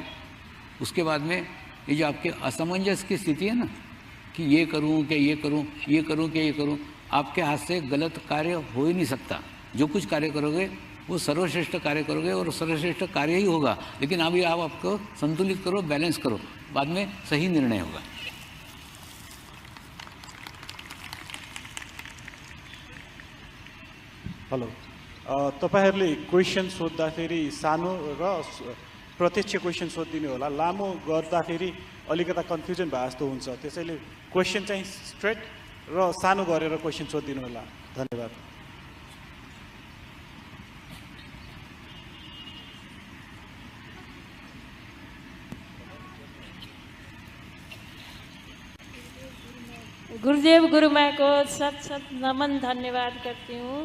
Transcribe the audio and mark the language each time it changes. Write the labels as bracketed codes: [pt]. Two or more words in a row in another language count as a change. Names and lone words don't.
[hi] उसके बाद में ये जो आपके असमंजस की स्थिति है ना कि ये करूं क्या ये करूं, ये करूं क्या ये करूं, आपके हाथ से गलत कार्य हो ही नहीं सकता। जो कुछ कार्य करोगे वो सर्वश्रेष्ठ कार्य करोगे और सर्वश्रेष्ठ कार्य ही होगा। लेकिन अभी आप आपको संतुलित करो, बैलेंस करो, बाद में सही निर्णय होगा। [ne] हेलो, तपाईहरुले क्वेसन सोद्धाखेरि सानो र प्रत्यक्ष क्वेसन सोधिदिनु होला। लामो गर्दाखेरि अलिकता कन्फ्युजन भए जस्तो हुन्छ, त्यसैले क्वेसन चाहिँ स्ट्रेट र सानो गरेर क्वेसन सोधिदिनु होला। धन्यवाद। [hi] गुरुदेव गुरुमा को सत नमन धन्यवाद करती हूँ।